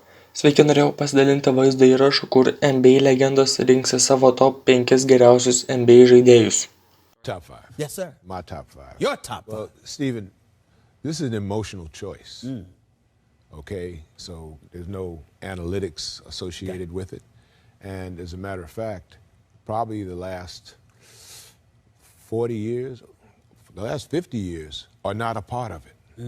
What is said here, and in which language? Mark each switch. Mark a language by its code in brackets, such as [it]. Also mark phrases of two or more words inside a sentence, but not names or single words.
[lt] Sveiki, norėjau pasidalinti vaizdo įrašu, kur NBA legendos rinksis savo top 5 geriausius NBA žaidėjus. [en] Top 5. Yes, sir. My top 5. Your top 5. Well, Stephen, this is an emotional choice. Okay, so there's no analytics associated with it. And as a matter of fact, probably the last 40 years, the last 50 years are not a part of it.